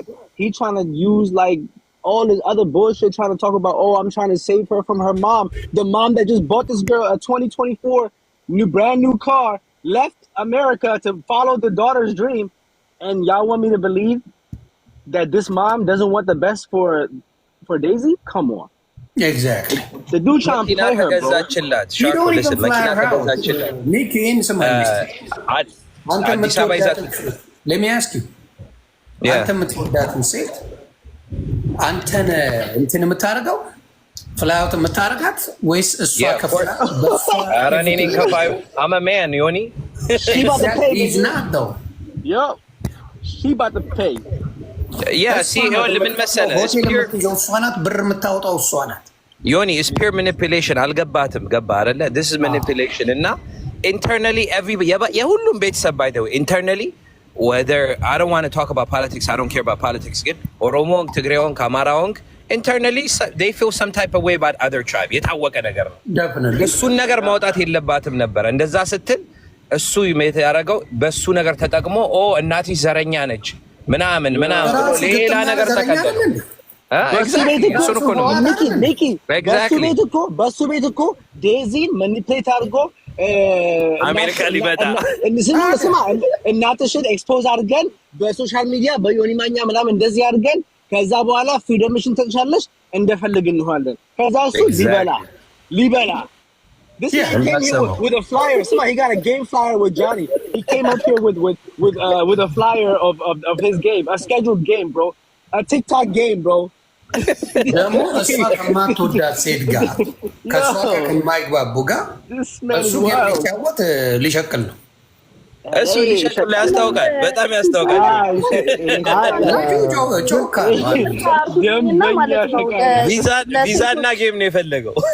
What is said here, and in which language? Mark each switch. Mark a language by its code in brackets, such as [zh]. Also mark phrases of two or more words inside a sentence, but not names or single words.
[en] He trying to use like all this other bullshit trying to talk about I'm trying to save her from her mom, the mom that just bought this girl a 2024 brand new car, left America to follow the daughter's dream, and y'all want me to believe that this mom doesn't want the best for Daisy? Come on. Exactly. The dude trying to play her, bro. You don't even fly her out. Nikki in somebody. Let me ask you. [am] አንተ የምትወዳትን ሴት አንተን እንትን የምታደርገው ፍላውት የምታደርጋት ወይስ እሷ ከፍላ ኧረ እኔ ነኝ ከፋዩ [en] I'm a man [am] Yoni [en] she about to pay he's not though she about to pay [am] see ምን መሰለህ እሷ ናት ብር የምታወጣው እሷ ናት [en] Yoni is pure manipulation [am] አልገባትም ገባ አይደለ [en] this is manipulation [am] እና internally የሁሉም ቤተሰብ [en] by the way internally whether I don't want to talk about politics I don't care about politics [am] ግን ኦሮሞን ትግሬውን ከአማራውን [en] internally they feel some type of way about other tribe [am] የታወቀ ነገር ነው [en] definitely [am] እሱን ነገር ማውጣት የለባትም ነበር እንደዛ ስትል እሱ ያደረገው በሱ ነገር ተጠቅሞ እናትሽ ዘረኛ ነች ምናምን ሌላ ነገር ተከተለ በሱ ቤት እኮ ዴዚን ማኒፕሌት አድርጎ አሜሪካ ሊመጣ ስማ እናትሽን ኤክስፖዝ አድርገን በሶሻል ሚዲያ በዮኒ ማኛ ምናምን እንደዚህ አድርገን ከዛ በኋላ ፍሪደምሽን ተንሻለሽ እንደፈልግ እንሆናለን ከዛ እሱ ሊበላ [en] This man came here with a flyer. Somebody he got a game flyer with Johnny. He came up here with a flyer of his game, a scheduled game, bro, a TikTok game, bro. [am] ደግሞ እሷ ከማትወዳት ሴት ጋር ከእሷ ጋር ከማይግባቡ ጋር እሱ የሚጫወት ሊሸቅል ነው። እሱ ሊሸቅል ያስታውቃል፣ በጣም ያስታውቃል። ቪዛና ጌም ነው የፈለገው።